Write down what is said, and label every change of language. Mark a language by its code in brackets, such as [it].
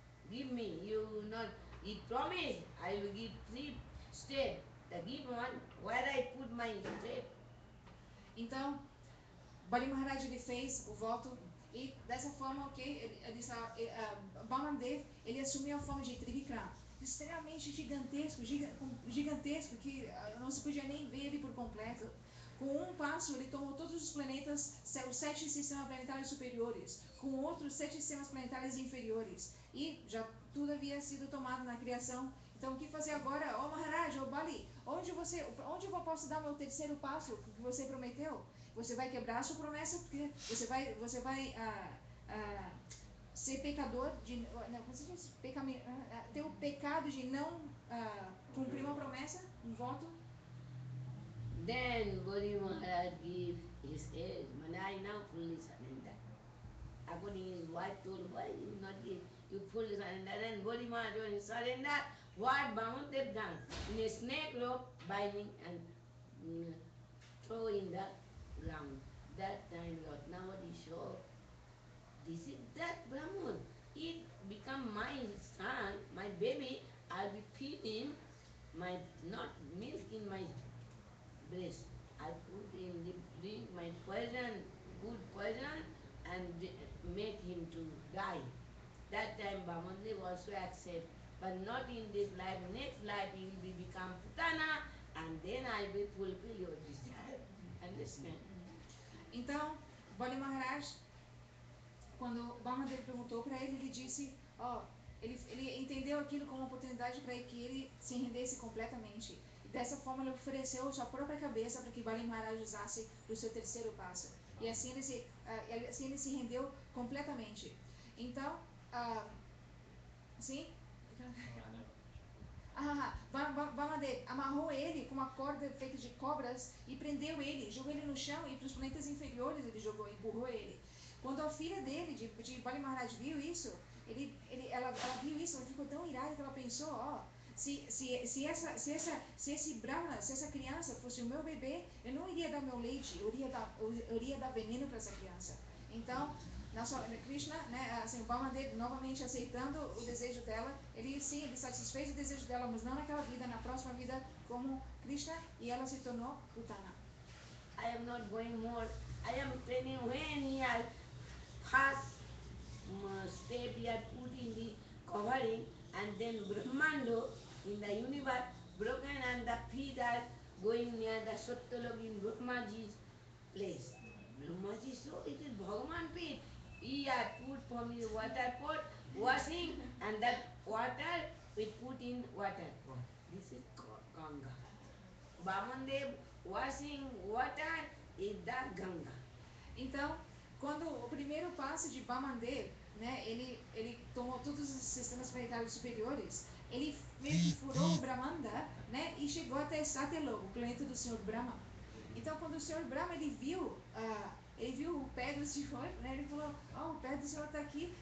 [en] Give me, you will not. He promised, I will give 3 steps. The give one, where I put my step. [pt] Então, Bali Maharaj ele fez o voto e dessa forma, ok, Bamandev ele assumiu a forma de Trivikram, extremamente gigantesco que não se podia nem ver ele por completo. Com um passo ele tomou todos os planetas, os 7 sistemas planetários superiores, com outros 7 sistemas planetários inferiores, e já tudo havia sido tomado na criação. Então, o que fazer agora? Maharaj, Bali, onde eu posso dar meu terceiro passo que você prometeu? Você vai quebrar a sua promessa, porque você vai ser pecador de, não, como se diz? Ter o pecado de não cumprir uma promessa, um voto. [en] Then Bodhi Maharaj gave his head, I now fully surrender. According his wife told, why you not give? You fully surrender. Then Bodhi Maharaj when he surrender, what Bhamandev done? In a snake rope, binding and throw in the ground. That time Lord Navadi saw, this is that Brahman. He become my son, my baby. I'll be feeding my not milk in my breast. I put him, drink my poison, put poison and make him to die. That time Vamandev also accept. But not in this life, next life he will become Putana and then I will fulfill your desire. Understand? [pt] Então, Bali Maharaj, quando Bamadev perguntou para ele, ele disse, ele entendeu aquilo como uma oportunidade para que ele se rendesse completamente. E dessa forma ele ofereceu sua própria cabeça para que Bali Maharaj usasse para o seu terceiro passo. E assim ele se rendeu completamente. Então, sim? Bamadev amarrou ele com uma corda feita de cobras e prendeu ele, jogou ele no chão e para os planetas inferiores ele empurrou ele. Quando a filha dele, de Bali Maharaj, viu isso, ela viu isso, ela ficou tão irada que ela pensou, se esse Brahma, se essa criança fosse o meu bebê, eu não iria dar meu leite, eu iria dar veneno para essa criança. Então, Krishna, né, assim, o Bamadev novamente aceitando o desejo dela, ele satisfez o desejo dela, mas não naquela vida, na próxima vida como Krishna, e ela se tornou Putana. [en] I am not going more. I am telling when he has first step he had put in the covering and then Brahmando in the universe broken and the feet are going near the Satyalok in Brahmaji's place. Brahmaji, so it is Bhagavan feet. He had put from his water pot, washing, and that water we put in water pot. This is Ganga. Vamandev washing water is the Ganga. [pt] Então, quando o primeiro passo de Bamadev, né, ele tomou todos os sistemas planetários superiores, ele meio que furou o Brahmanda, né, e chegou até Satyalok, o planeta do Senhor Brahma. Então, quando o Senhor Brahma ele viu o pé do Senhor, né, ele falou, o pé do Senhor está aqui.